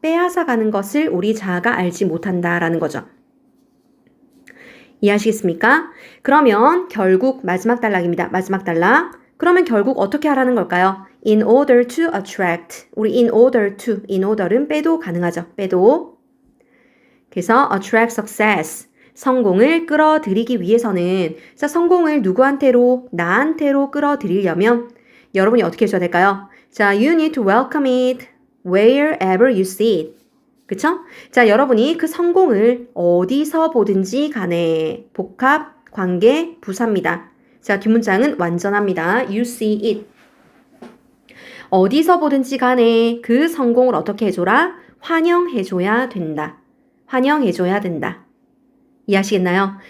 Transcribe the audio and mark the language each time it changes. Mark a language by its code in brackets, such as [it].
[ko] 빼앗아가는 것을 우리 자아가 알지 못한다라는 거죠. 이해하시겠습니까? 그러면 결국 마지막 단락입니다. 마지막 단락. 그러면 결국 어떻게 하라는 걸까요? [en] In order to attract. [ko] 우리 in order은 빼도 가능하죠. 빼도. [en] 그래서 attract success. [ko] 성공을 끌어들이기 위해서는 자, 성공을 누구한테로? 나한테로 끌어들이려면 여러분이 어떻게 해줘야 될까요? [en] 자, you need to welcome it wherever you see it. [ko] 그쵸? 자, 여러분이 그 성공을 어디서 보든지 간에 복합, 관계, 부사입니다. 자, 뒷문장은 완전합니다. [en] You see it. [ko] 어디서 보든지 간에 그 성공을 어떻게 해줘라? 환영해줘야 된다. 환영해줘야 된다. 이해하시겠나요?